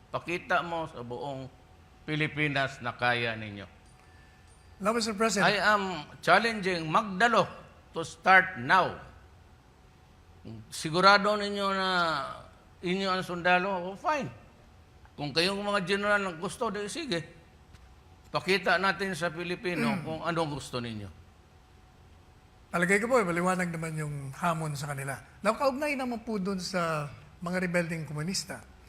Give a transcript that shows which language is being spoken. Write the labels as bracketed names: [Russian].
[Filipino] Pakita mo sa buong Pilipinas na kaya ninyo. [English] Now, Mr. President, I am challenging magdalo to start now. [Filipino] Sigurado ninyo na inyo ang sundalo, fine. Kung kayong mga general ang gusto, sige. Pakita natin sa Pilipino kung anong gusto ninyo. palagay ko po, maliwanag naman yung hamon sa kanila. Nakaugnay naman po dun sa mga rebelding komunista.